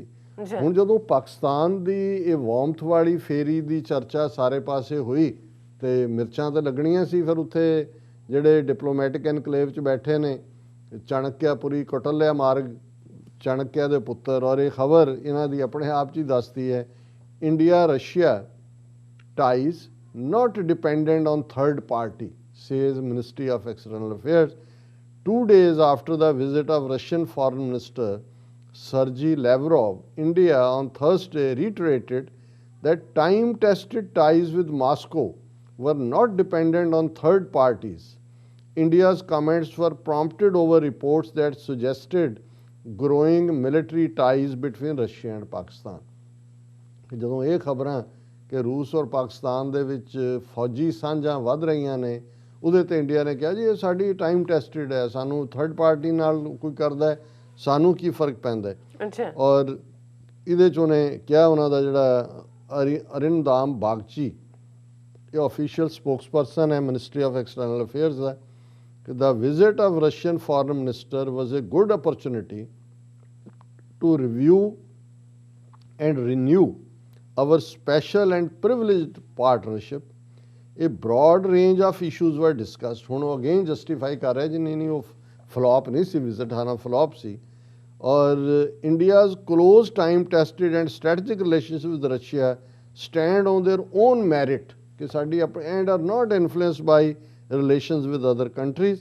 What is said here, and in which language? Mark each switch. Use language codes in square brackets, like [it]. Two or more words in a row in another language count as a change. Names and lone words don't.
[pa] ਹੁਣ ਜਦੋਂ ਪਾਕਿਸਤਾਨ ਦੀ ਇਹ ਵਾਰਮਥ ਵਾਲੀ ਫੇਰੀ ਦੀ ਚਰਚਾ ਸਾਰੇ ਪਾਸੇ ਹੋਈ ਤੇ ਮਿਰਚਾਂ ਤਾਂ ਲੱਗਣੀਆਂ ਸੀ। ਫਿਰ ਉੱਥੇ ਜਿਹੜੇ [en] diplomatic enclave [pa] 'ਚ ਬੈਠੇ ਨੇ, ਚਾਣਕਿਆਪੁਰੀ ਕੌਟਲਿਆ ਮਾਰਗ, ਚਾਣਕਿਆ ਦੇ ਪੁੱਤਰ, ਔਰ ਇਹ ਖਬਰ ਇਹਨਾਂ ਦੀ ਆਪਣੇ ਆਪ 'ਚ ਹੀ ਦੱਸਦੀ ਹੈ, [en] India Russia ties not dependent on third party, says Ministry of External Affairs. 2 days after the visit of Russian Foreign Minister Sergei Lavrov, India on Thursday reiterated that time-tested ties with Moscow were not dependent on third parties. India's comments were prompted over reports that suggested growing military ties between Russia and Pakistan. [pa] ਜਦੋਂ ਇਹ ਖਬਰਾਂ ਕਿ ਰੂਸ ਔਰ ਪਾਕਿਸਤਾਨ ਦੇ ਵਿੱਚ ਫੌਜੀ ਸਾਂਝਾਂ ਵੱਧ ਰਹੀਆਂ ਨੇ, ਉਹਦੇ ਤੇ ਇੰਡੀਆ ਨੇ ਕਿਹਾ ਜੀ ਇਹ ਸਾਡੀ [en] time tested [pa] ਹੈ, ਸਾਨੂੰ [en] third party [pa] ਨਾਲ ਕੋਈ ਕਰਦਾ ਹੈ, ਸਾਨੂੰ ਕੀ ਫਰਕ ਪੈਂਦਾ ਹੈ। ਔਰ ਇਹਦੇ 'ਚ ਉਹਨੇ ਕਿਹਾ, ਉਹਨਾਂ ਦਾ ਜਿਹੜਾ ਅਰਿੰਦਾਮ ਬਾਗਚੀ, ਇਹ [en] official spokesperson [pa] ਹੈ ਮਿਨਿਸਟਰੀ ਆਫ ਐਕਸਟਰਨਲ ਅਫੇਅਰਸ ਦਾ, ਕਿ [en] the visit of Russian foreign minister was a good opportunity to review and renew our special and privileged partnership. A broad range of issues were discussed. [pa] ਹੁਣ ਉਹ [en] again justify [pa] ਕਰ ਰਿਹਾ ਜੀ ਨਹੀਂ ਉਹ ਫਲॉप ਨਹੀਂ ਸੀ ਵਿਜ਼ਿਟ, ਹਾਂ ਫਲॉप ਸੀ। [en] ਔਰ India's close time tested and strategic relationship with Russia stand on their own merit, [pa] ਕਿ ਸਾਡੀ ਆਪਣੇ [en] and are not influenced by relations with other countries.